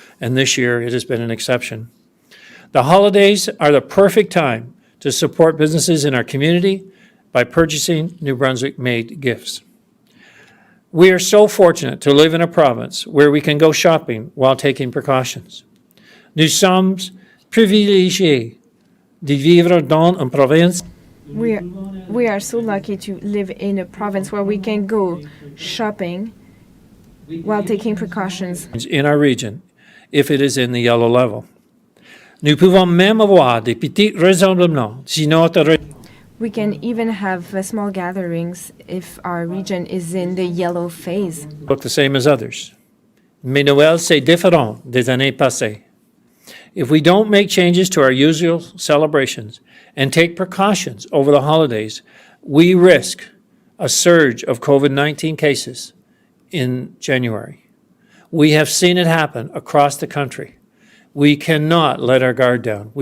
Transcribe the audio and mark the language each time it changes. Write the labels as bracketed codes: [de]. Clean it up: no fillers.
[en] And this year, it has been an exception. The holidays are the perfect time to support businesses in our community by purchasing New Brunswick-made gifts. We are so fortunate to live in a province where we can go shopping while taking precautions. [fr] Nous sommes privilégiés de vivre dans une province. [en] We are so lucky to live in a province where we can go shopping while taking precautions. In our region, if it is in the yellow level. [fr] Nous pouvons même avoir des petits rassemblements si notre [en] We can even have small gatherings if our region is in the yellow phase. look the same as others. [fr] Mais Noël, c'est différent des années passées. [en] If we don't make changes to our usual celebrations and take precautions over the holidays, we risk a surge of COVID-19 cases in January. We have seen it happen across the country. We cannot let our guard down.